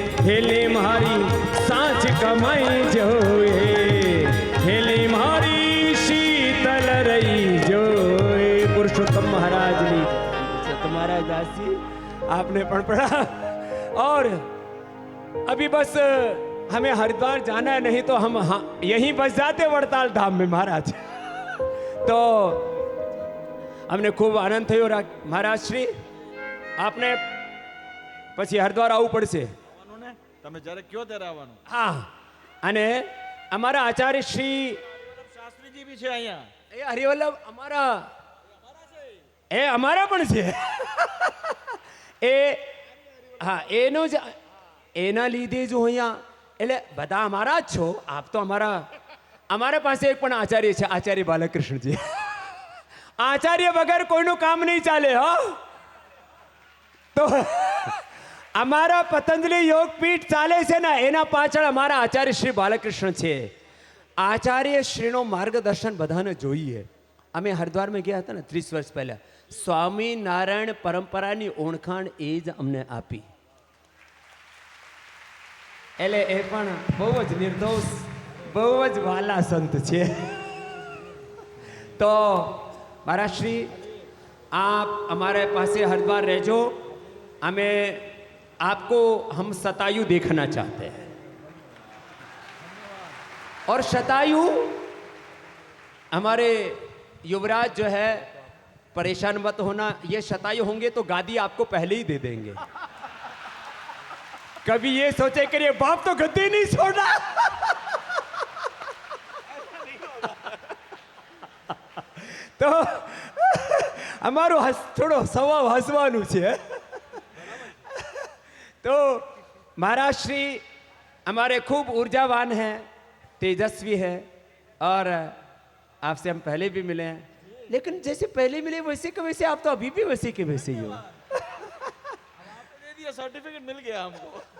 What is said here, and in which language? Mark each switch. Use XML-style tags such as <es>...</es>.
<hi>Heli मारी साँच कमाई जोए, हेली मारी शीतल रही जोए. पुरुषोत्तम महाराज ने, तुम्हारा दासी आपने पण पढ़ा. और अभी बस हमें हरिद्वार जाना है, नहीं तो हम यहीं बस जाते वड़ताल धाम में महाराज. तो हमने खूब आनंद थयो. महाराज श्री आपने</hi> <gu>પછી હરિદ્વાર આવવું પડશે. આવવાનું ને, તમે જ્યારે કયો ત્યારે આવવાનું. હા, અને અમારા આચાર્ય શ્રી શાસ્ત્રીજી બી છે અહીંયા. એ હરિવલ્લભ અમારા પણ છે. એ હા, એનો જ એના લીધે જ હું અહીંયા, એટલે બધા અમારા જ છો આપ તો. અમારા પાસે એક પણ આચાર્ય છે, આચાર્ય બાલકૃષ્ણજી. આચાર્ય વગર કોઈનું કામ નહીં ચાલે. હા, તો અમારા પતંજલિ યોગપીઠ ચાલે છે ને, એના પાછળ અમારા આચાર્ય શ્રી બાલકૃષ્ણ છે. આચાર્ય શ્રીનો માર્ગદર્શન બધાને જોઈએ. અમે હરિદ્વારમાં ગયા હતા ને 30 વર્ષ પહેલા, સ્વામિનારાયણ પરંપરાની ઓળખાણ એ જ અમને આપી. એટલે એ પણ બહુ જ નિર્દોષ, બહુ જ વાલા સંત છે. તો મહારાજ શ્રી</gu> <hi>आप हमारे पास हरिद्वार रहजो. हमें आपको हम शतायु देखना चाहते हैं. और शतायु हमारे युवराज जो है, परेशान मत होना, ये शतायु होंगे तो गादी आपको पहले ही दे देंगे. कभी ये सोचे कि ये बाप तो गद्दी नहीं छोड़ा।</hi> <gu>तो અમારું થોડો સ્વભાવ હસવાનું છે।</gu> <hi>तो महाराज श्री हमारे खूब ऊर्जावान हैं, तेजस्वी है, और आपसे हम पहले भी मिले हैं, लेकिन जैसे पहले मिले वैसे के वैसे आप तो अभी भी वैसे के वैसे ही हो। दे दिया, सर्टिफिकेट मिल गया हमको।</hi>